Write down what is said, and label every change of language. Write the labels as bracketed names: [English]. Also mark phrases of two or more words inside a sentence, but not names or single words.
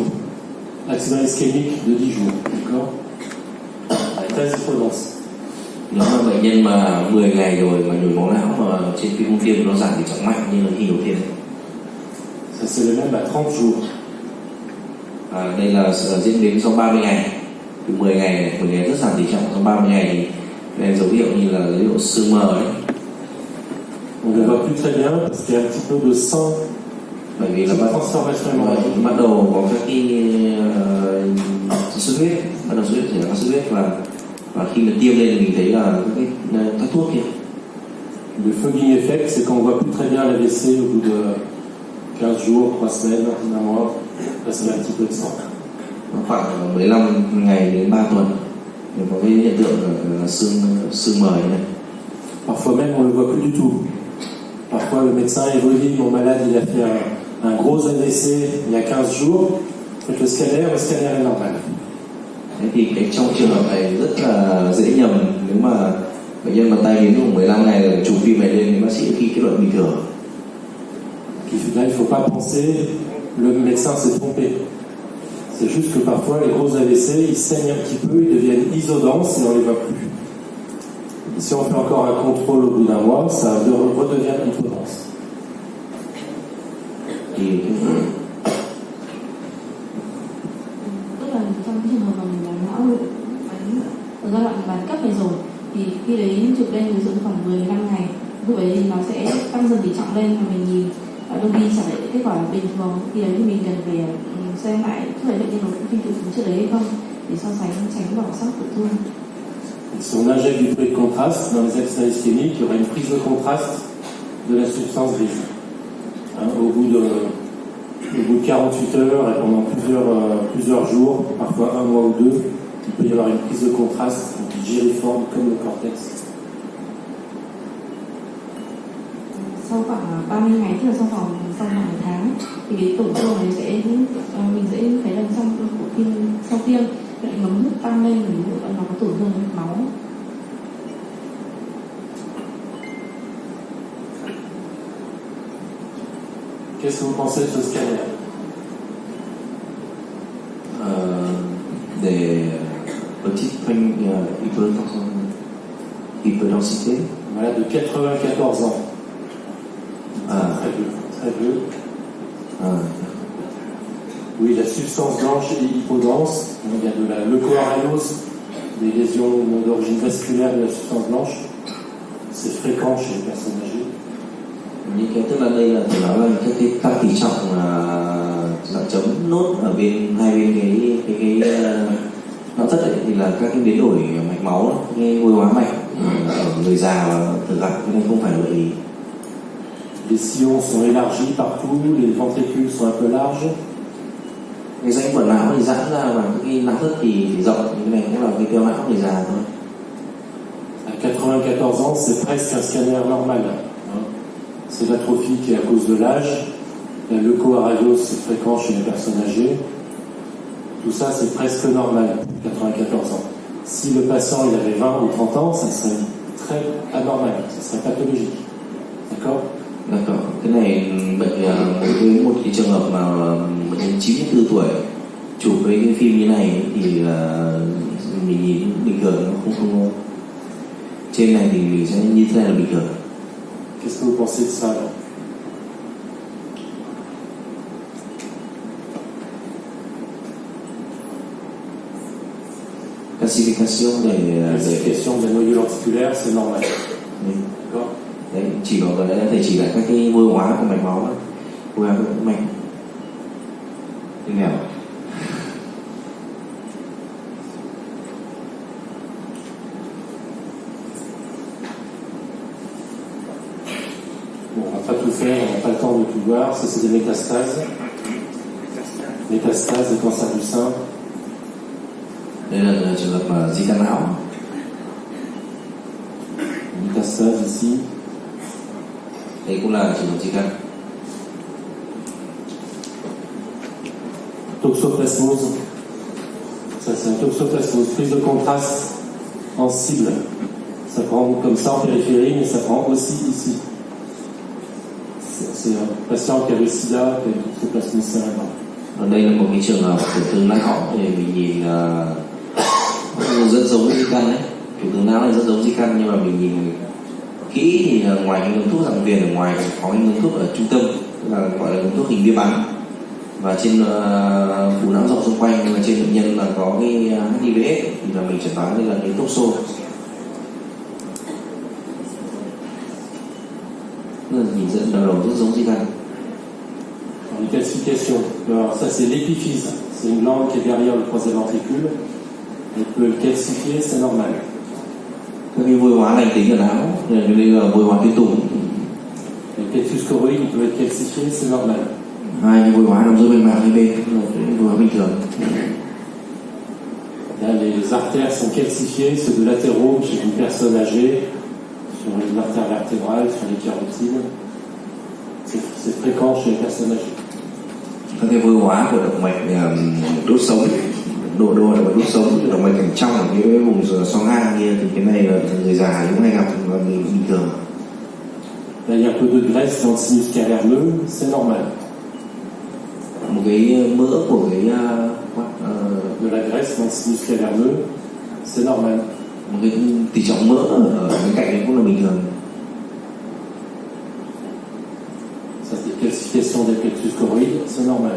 [French] Accident ischémique de 10 jours. D'accord? Avec 13 hypodenses. [Vietnamese] Nếu mà bệnh nhân mà 10 ngày rồi mà nhồi máu não mà trên phim không tiêm nó giảm tỷ trọng mạnh như là khi đầu tiên. [French] Ça c'est le même à 30 jours. [Vietnamese] Đây là diễn biến sau 30 ngày. Từ 10 ngày rất giảm tỷ trọng, sau 30 ngày thì đây dấu hiệu như là dấu hiệu sưng mờ đấy. [French] On ne voit plus très bien parce qu'il y a un petit peu de sang. [Vietnamese] Bởi vì là bắt đầu có các cái xuất huyết, bắt đầu xuất huyết xảy ra xuất huyết và khi mà tiêm lên thì mình thấy là các thuốc kia. [French] Le [English] fogging effect, [French] c'est quand on voit plus très bien l'AVC au bout de 15 jours, 3 semaines, un mois, parce qu'il y a un petit peu de sang. [Vietnamese] Khoảng 15 ngày đến 3 tuần thì có cái hiện tượng là sưng mờ này. [French] Parfois même on ne le voit plus du tout. Parfois le médecin évolue, mon malade il a fait un gros AVC il y a 15 jours, faites le scanner est normal. [Vietnamese] Thế thì trong trường hợp này rất là dễ nhầm, nếu mà bệnh nhân mà tai biến khoảng 15 ngày rồi chụp phim này lên thì bác sĩ khi kết luận bình thường. [French] Là il ne faut pas penser le médecin s'est trompé. C'est juste que parfois les gros AVC ils saignent un petit peu, ils deviennent isodenses et on les voit plus. Et si on fait encore un contrôle au bout d'un mois, ça redevient hypodense. [Vietnamese] Thì tức là trong cái trường hợp mà mình làm não ở giai đoạn bán cấp này rồi thì khi đấy chụp lên ví dụ khoảng 15 ngày, lúc đấy thì nó sẽ tăng dần tỷ trọng lên và mình nhìn đôi khi trả lại kết quả bình thường. Khi đấy thì mình cần phải xem lại có thể bệnh nhân có phim tự trước đấy hay không để so sánh tránh bỏ sót tổn thương. [French] Si on injecte du bruit de contraste dans les accidents ischémiques, il y aura une prise de contraste de la substance grise. Au bout de 48 heures et pendant plusieurs jours, parfois un mois ou deux, il peut y avoir une prise de contraste giriforme comme le cortex. [Vietnamese] Sau khoảng 30 ngày, tức là sau khoảng một tháng thì cái tổn thương này mình sẽ thấy là trong phim sau tiêm bệnh ngấm nước tăng lên, ví dụ nó có tổn thương mạch máu. [French] Qu'est-ce que vous pensez de ce scanner? Des petites hypodensité. Voilà, de 94 ans. Très vieux, très vieux. Oui, la substance blanche et hypodense. Il y a de la leucoariose, des lésions d'origine vasculaire de la substance blanche. C'est fréquent chez les personnes âgées. [Vietnamese] Những cái tức là đây là phải nói là các cái tăng tỷ trọng dạng chấm nốt ở hai bên cái não thất ấy, thì là các cái biến đổi mạch máu, cái oxy hóa mạch ở người già và thường gặp, cái này không phải là bệnh lý. [French] Les sillons sont élargis partout, les ventricules sont un peu larges. [Vietnamese] Cái rãnh quần não thì giãn ra và cái não thất thì rộng, cái này cũng là cái tiêu não người già thôi. [French] À 94 ans, c'est presque un scanner normal. C'est l'atrophie qui est à cause de l'âge. La leucoariose, c'est fréquent chez les personnes âgées. tout ça c'est presque normal, 94 ans. Si le patient il avait 20 ou 30 ans, ça serait très anormal, ça serait pathologique. D'accord? D'accord. [Vietnamese] Cái này một cái trường hợp mà bệnh nhân 94 tuổi chụp với cái phim như này thì mình nhìn bình thường, nó không trên này thì mình sẽ như thế này là bình thường. [French] Qu'est-ce que vous pensez de ça alors? Classification Classification des nodules articulaires, c'est normal. D'accord? [Vietnamese] Đấy, chỉ có cái thầy chỉ lại các cái vôi hóa của mạch máu, vôi hóa của mạch như nào. [French] Bon, on va pas tout faire, on n'a pas le temps de tout voir. Ça, c'est des métastases. Métastases, des cancers du sein. [Vietnamese] Đây là trường hợp di căn não. [French] Métastase ici. [Vietnamese] Đây cũng là trường hợp di căn. [French] Toxoplasmose. Ça, c'est un toxoplasmose. Prise de contraste en cible. Ça prend comme ça en périphérie, mais ça prend aussi ici. C'est un patient qui a le sida, qui a une toxoplasmose cérébrale. [Vietnamese] Ở đây là một cái trường hợp tổn thương não thì mình nhìn rất giống di căn đấy. Tổn thương não này rất giống di căn, nhưng mà mình nhìn kỹ thì ngoài cái ngưỡng thuốc dạng viền ở ngoài có cái ngưỡng thuốc ở trung tâm, là gọi là ngưỡng thuốc hình bia bắn, và trên phủ não rộng xung quanh, nhưng mà trên bệnh nhân là có cái HIVS thì là mình chẩn đoán đây là cái toxo. Nhìn dẫn đầu rất giống di căn. [French] Une calcification. Alors ça c'est l'épiphyse. C'est une glande qui est derrière le troisième ventricule. On peut le calcifier, c'est normal. [Vietnamese] Các cái vôi hóa lành tính ở não, đây là vôi hóa tuyến tùng. [French] Le plexus choroïde peut être calcifié, c'est normal. [Vietnamese] Hai cái vôi hóa nằm giữa bên màng hai bên là vôi hóa bình thường. [French] Là les artères sont calcifiées, ceux de latéraux chez une personne âgée, sur les artères vertébrales, sur les carotides. C'est fréquent chez les personnes âgées. [Vietnamese] Các cái vôi hóa của động mạch đốt sống, độ là đốt sống, động mạch cảnh trong ở cái vùng xoang ngang kia, thì cái này là người già cũng hay gặp, và người bình thường. [French] Là il y a un peu de graisse dans le sinus caverneux, c'est normal. [Vietnamese] Một cái mỡ của cái [French] De la graisse dans le sinus caverneux, c'est normal. [Vietnamese] một cái tỷ trọng mỡ ở bên cạnh đấy cũng là bình thường. [French] Ça c'est calcification des plexus choroïdes, c'est normal.